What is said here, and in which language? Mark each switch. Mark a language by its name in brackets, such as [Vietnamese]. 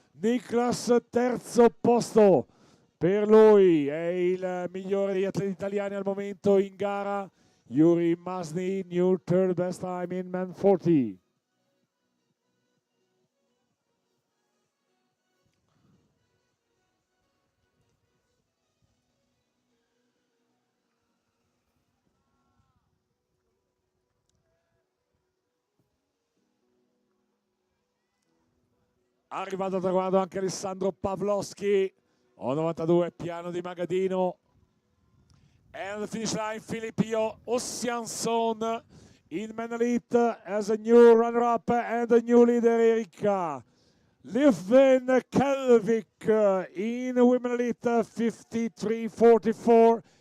[Italian] Niklas terzo posto per lui, è il migliore degli atleti italiani al momento in gara. [English] Yuri Masny, new third best time in men 40. [Italian] Arrivato al traguardo anche Alessandro Pavlovski, o 92 piano di Magadino. [English] And the finish line, Filipio Ossianson in Men Elite as a new runner-up and a new leader, Erika Livven Kelvik in Women Elite 53-44.